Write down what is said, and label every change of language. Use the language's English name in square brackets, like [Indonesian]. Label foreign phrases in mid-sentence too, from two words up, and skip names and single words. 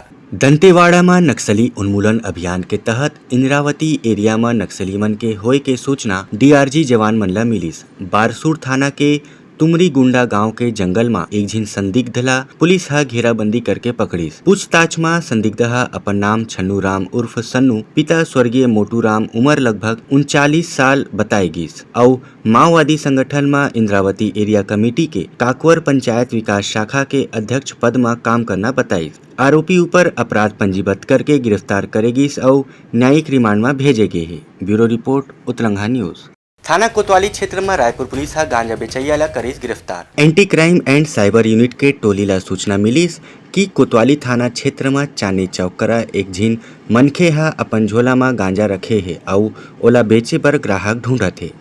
[Chhattisgarhi] दंतेवाड़ा में नक्सली उन्मूलन अभियान के तहत इंद्रावती एरिया में नक्सली मन के होए के सूचना डीआरजी जवान मन ला मिलिस। बारसूर थाना के तुमरी गुंडा गांव के जंगल में एक झिन संदिग्ध ला पुलिस हा घेराबंदी करके पकड़ीस। पूछताछ में संदिग्ध हा अपन नाम छन्नू राम उर्फ सन्नू, पिता स्वर्गीय मोटू राम, उम्र लगभग 39 साल बताई गिस और माओवादी संगठन में इंद्रावती [English] area committee [Chhattisgarhi] के काकवर पंचायत विकास शाखा के अध्यक्ष पद में काम करना बताई। आरोपी ऊपर अपराध पंजीबद्ध करके गिरफ्तार करेगिस और न्यायिक रिमांड में भेजे गए है। [English] Bureau report Utlangha News. [Chhattisgarhi] थाना कोतवाली क्षेत्र में रायपुर पुलिस हा गांजा बेचैया ला करीस गिरफ्तार। एंटी क्राइम एंड साइबर यूनिट के टोली ला सूचना मिलीस कि कोतवाली थाना क्षेत्र में चांदी चौक करा एक झिन मनखे हा अपन झोला में गांजा रखे है और ओला बेचे पर ग्राहक ढूंढत है।